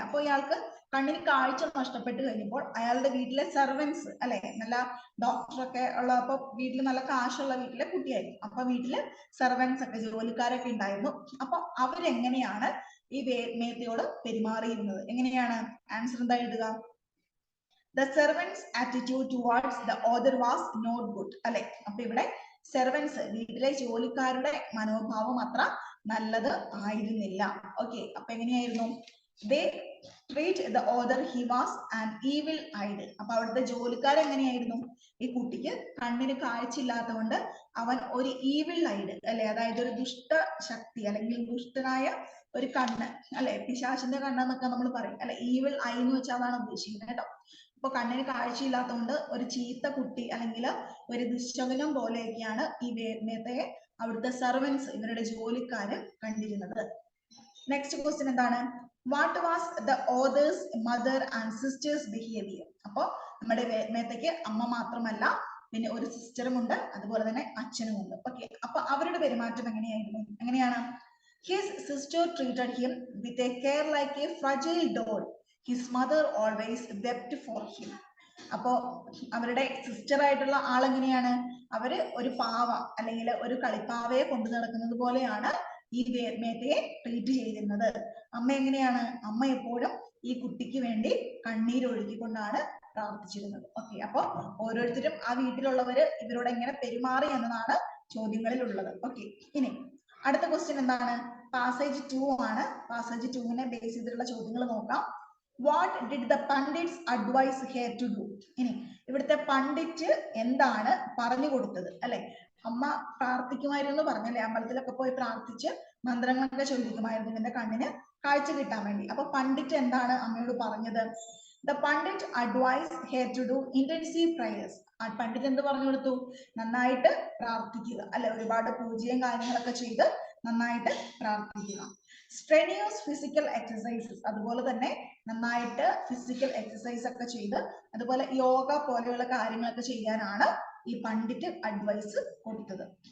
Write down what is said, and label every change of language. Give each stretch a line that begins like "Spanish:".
Malayalam: അപ്പൊ ഇയാൾക്ക് കണ്ണിന് കാഴ്ച നഷ്ടപ്പെട്ട് കഴിഞ്ഞപ്പോൾ അയാളുടെ വീട്ടിലെ സെർവൻസ് അല്ലെ, നല്ല ഡോക്ടറൊക്കെ ഉള്ള, അപ്പൊ വീട്ടിൽ നല്ല കാശുള്ള വീട്ടിലെ കുട്ടിയായിരിക്കും. അപ്പൊ വീട്ടില് സെർവൻസ് ഒക്കെ, ജോലിക്കാരൊക്കെ ഉണ്ടായിരുന്നു. അപ്പൊ അവരെങ്ങനെയാണ് ഈ വേദമേത്തയോട് പെരുമാറിയിരുന്നത്? എങ്ങനെയാണ്? ആൻസർ എന്താ എഴുതുക?
English: The servants' attitude towards the author was not good അല്ലെ.
Malayalam: അപ്പൊ ഇവിടെ സെർവൻസ്, വീട്ടിലെ ജോലിക്കാരുടെ മനോഭാവം അത്ര നല്ലത് ആയിരുന്നില്ല. ഓക്കെ, അപ്പൊ എങ്ങനെയായിരുന്നു?
English: They treat the author, he was an evil eyed.
Malayalam: അപ്പൊ അവിടുത്തെ ജോലിക്കാർ എങ്ങനെയായിരുന്നു? ഈ കുട്ടിക്ക് കണ്ണിന് കാഴ്ചയില്ലാത്തതുകൊണ്ട് അവൻ ഒരു ഈവിൾ ഐഡ് അല്ലെ, അതായത് ഒരു ദുഷ്ട ശക്തി അല്ലെങ്കിൽ ദുഷ്ടനായ ഒരു കണ്ണ് അല്ലെ, പിശാചിന്റെ കണ്ണെന്നൊക്കെ നമ്മൾ പറയും അല്ലെ. ഈവിൾ ഐ എന്ന് വെച്ചാൽ അതാണ് ഉദ്ദേശിക്കുന്നത് കേട്ടോ. അപ്പൊ കണ്ണിന് കാഴ്ചയില്ലാത്തതുകൊണ്ട് ഒരു ചീത്ത കുട്ടി അല്ലെങ്കിൽ ഒരു ദുശ്ശകുനം പോലെയൊക്കെയാണ് ഈ വേദമേത്തയെ അവിടുത്തെ സെർവൻസ്, ഇവരുടെ ജോലിക്കാര് കണ്ടിരുന്നത്. നെക്സ്റ്റ് ക്വസ്റ്റ്യൻ എന്താണ്?
English: What was the author's mother and sisters behaviour?
Malayalam: അപ്പൊ നമ്മുടെ വേദമേത്തയ്ക്ക് അമ്മ മാത്രമല്ല, പിന്നെ ഒരു സിസ്റ്ററും ഉണ്ട്, അതുപോലെ തന്നെ അച്ഛനും ഉണ്ട്. ഓക്കെ, അപ്പൊ അവരുടെ പെരുമാറ്റം എങ്ങനെയായിരുന്നു? എങ്ങനെയാണ്?
English: His sister treated him with a care like a fragile doll. His mother always wept for him.
Malayalam: അപ്പോ അവരുടെ സിസ്റ്റർ ആയിട്ടുള്ള ആളെങ്ങനെയാണ്? അവര് ഒരു പാവ അല്ലെങ്കിൽ ഒരു കളിപ്പാവയെ കൊണ്ടു നടക്കുന്നത് പോലെയാണ് ഈ വേദമേത്തയെ ട്രീറ്റ് ചെയ്തിരുന്നത്. അമ്മ എങ്ങനെയാണ്? അമ്മ എപ്പോഴും ഈ കുട്ടിക്ക് വേണ്ടി കണ്ണീരൊഴുക്കിക്കൊണ്ടാണ് പ്രാർത്ഥിച്ചിരുന്നത്. ഓക്കെ, അപ്പൊ ഓരോരുത്തരും ആ വീട്ടിലുള്ളവര് ഇവരോട് എങ്ങനെ പെരുമാറി എന്നതാണ് ചോദ്യങ്ങളിൽ ഉള്ളത്. ഓക്കെ, ഇനി അടുത്ത ക്വസ്റ്റ്യൻ എന്താണ്? പാസേജ് 2 ആണ്. പാസേജ് 2-നെ ബേസ് ചെയ്തിട്ടുള്ള ചോദ്യങ്ങൾ നോക്കാം.
English: What did the pandits advise her to do?
Malayalam: ഇനി ഇവിടുത്തെ പണ്ഡിറ്റ് എന്താണ് പറഞ്ഞു കൊടുത്തത് അല്ലെ. അമ്മ പ്രാർത്ഥിക്കുമായിരുന്നു പറഞ്ഞല്ലേ, അമ്പലത്തിലൊക്കെ പോയി പ്രാർത്ഥിച്ച് മന്ത്രങ്ങളൊക്കെ ചൊല്ലിക്കുമായിരുന്നു എന്റെ കണ്ണിന് കാഴ്ച കിട്ടാൻ വേണ്ടി. അപ്പൊ പണ്ഡിറ്റ് എന്താണ് അമ്മയോട് പറഞ്ഞത്?
English: The Pandit advised her to do intensive prayers.
Malayalam: ആ പണ്ഡിറ്റ് എന്ത് പറഞ്ഞു കൊടുത്തു? നന്നായിട്ട് പ്രാർത്ഥിക്കുക അല്ലെ, ഒരുപാട് പൂജയും കാര്യങ്ങളൊക്കെ ചെയ്ത് നന്നായിട്ട് പ്രാർത്ഥിക്കുക.
English: Strenuous physical exercises,
Malayalam: അതുപോലെ തന്നെ നന്നായിട്ട് ഫിസിക്കൽ എക്സസൈസ് ഒക്കെ ചെയ്ത്, അതുപോലെ യോഗ പോലെയുള്ള കാര്യങ്ങളൊക്കെ ചെയ്യാനാണ് ഈ പണ്ഡിറ്റ് അഡ്വൈസ് കൊടുത്തത്.